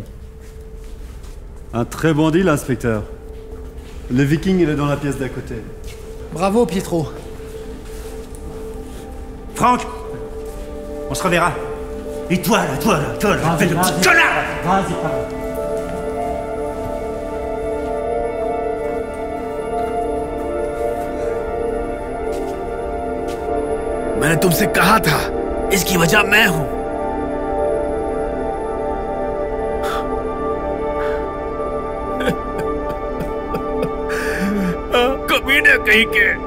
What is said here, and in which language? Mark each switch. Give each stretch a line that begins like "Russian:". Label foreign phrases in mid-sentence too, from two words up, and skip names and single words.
French: Un très bon deal, inspecteur. Le Viking, il est dans la pièce d'à côté. Bravo, Pietro. Franck, on se reverra. Et toi là, fais le petit connard. Vas-y, parle.
Hindi: मैंने तुमसे कहा था, इसकी वजह मैं हूं। कमीने कहीं के।